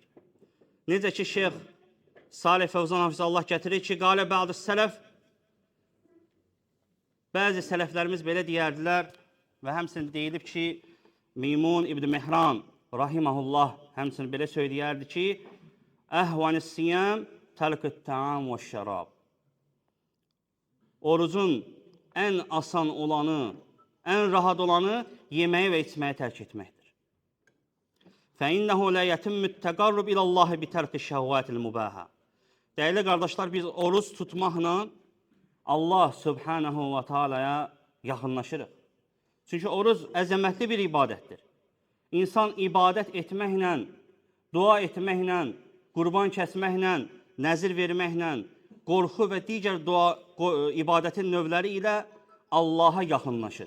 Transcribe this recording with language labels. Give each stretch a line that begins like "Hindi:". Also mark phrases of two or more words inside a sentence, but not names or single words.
Azerbaijani: Necə ki, Şeyx Salih Fövzan Hafizallah gətirir ki,
Arabic: قال بعض السلف,
Azerbaijani: bəzi sələflərimiz belə deyərdilər və həmçinin deyilib ki, Meymun İbn Mehran rahiməhullah həmçinin belə söyləyərdi ki,
Arabic: أهون الصيام ترك الطعام والشراب.
Azerbaijani: Orucun ən asan olanı, ən rahat olanı yeməyi və içməyi tərk etməkdir.
Arabic: فَإِنَّهُ لَا يَتِمُّ التَّقَرُّبِ إِلَى اللّٰهِ بِتَرْكِ الشَّهْوَاتِ الْمُبَاهَةِ.
Azerbaijani: Dəyərli qardaşlar, biz oruç tutmaqla Allah Subhanahu ve Taala'ya yaxınlaşırıq. Çünki oruc əzəmətli bir ibadətdir. İnsan ibadət etməklə, dua etməklə, qurban kəsməklə, nəzir verməklə, qorxu və digər ibadətin növləri ilə Allaha yaxınlaşır.